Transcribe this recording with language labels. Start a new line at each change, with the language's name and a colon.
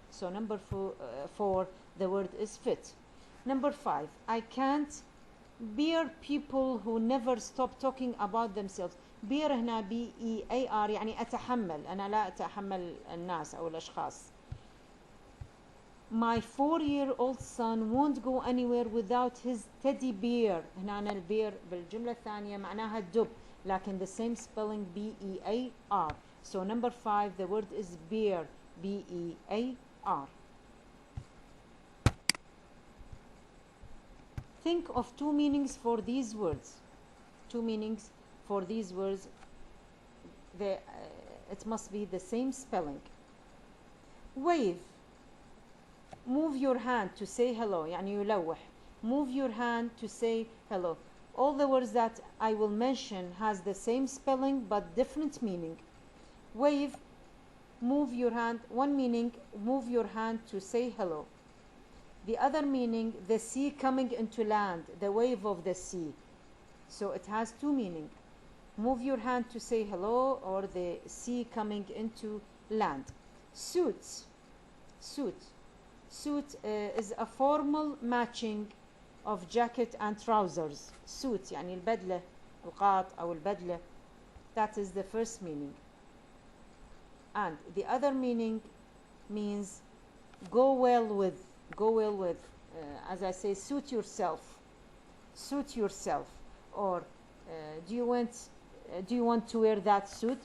English: So number four, the word is fit. Number five, I can't bear people who never stop talking about themselves.
Arabic: bear هنا B-E-A-R يعني أتحمل. أنا لا أتحمل الناس أو الأشخاص.
English: My 4-year-old son won't go anywhere without his teddy bear.
Arabic: هنا البير بالجملة الثانية معناها الدب، لكن
English: the same spelling B-E-A-R. So number five, the word is bear. B-E-A-R. Think of two meanings for these words. Two meanings for these words. It must be the same spelling. Wave. Move your hand to say hello.
Arabic: يعني يلوح.
English: Move your hand to say hello. All the words that I will mention has the same spelling but different meaning. Wave, move your hand. One meaning, move your hand to say hello. The other meaning, the sea coming into land, the wave of the sea. So it has two meanings. Move your hand to say hello, or the sea coming into land. Suits. Suit is a formal matching of jacket and trousers.
Arabic: Suit يعني البدلة، القاط أو البدلة.
English: That is the first meaning. And the other meaning means go well with. Go well with. As I say, suit yourself. Suit yourself. Or do you want to wear that suit?